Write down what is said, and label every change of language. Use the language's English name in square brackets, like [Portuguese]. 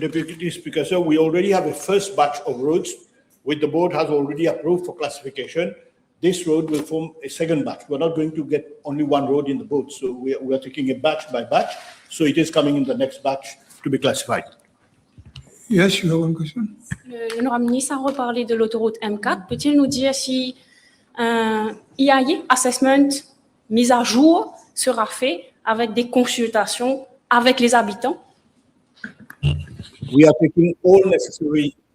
[English] Deputy Speaker, sir, we already have a first batch of roads which the board has already approved for classification. This road will form a second batch. We're not going to get only one road in the board, so we are taking it batch by batch. So it is coming in the next batch to be classified. Yes, you have one question? [French] L'honorable ministre a reparlé de l'autoroute M4. Peut-il nous dire si un EIA, [English] assessment, [French] mise à jour, sera fait avec des consultations avec les habitants? [English] We are taking all necessary.